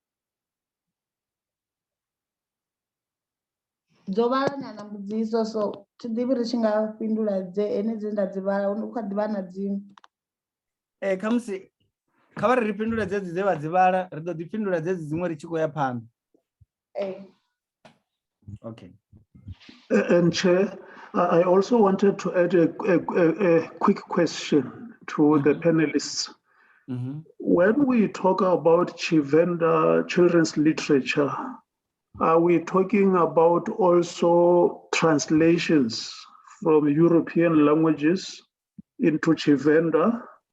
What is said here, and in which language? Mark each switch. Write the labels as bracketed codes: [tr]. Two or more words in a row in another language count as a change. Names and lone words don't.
[ve] Dzo vhala nyana mbudziso, so thi ḓivhi ri tshi nga fhindula henedzi nda dzi vhala, hu kha ḓi vha na dziṅwe. Kha vha ri fhindule dzedzi dze vha dzi vhala, ri ḓo ḓi fhindula dzedzi dziṅwe ri tshi khou ya phanḓa. [en] Okay. And Chair, I also wanted to add a quick question to the panelists. When we talk about Tshivenda children's literature, are we talking about also translations from European languages into Tshivenda?